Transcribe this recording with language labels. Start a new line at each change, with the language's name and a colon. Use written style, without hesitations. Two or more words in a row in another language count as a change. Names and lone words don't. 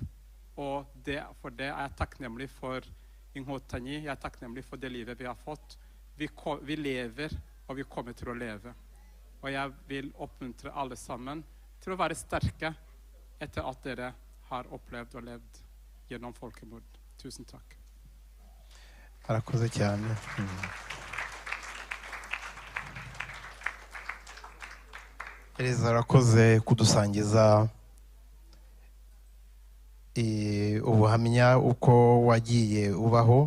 Norwegian: Og for det er jeg takknemlig for Inhotanyi, jeg er takknemlig for det livet vi har fått. Vi lever, og vi kommer til å leve. Og jeg vil oppmuntre alle sammen til å være sterke etter at dere har opplevd og levd gjennom folkemord. Tusen takk.
Kinyarwanda: Arakoze cyane. Eliza arakoze kudusangiza ubuhamya uko wagiye ubaho.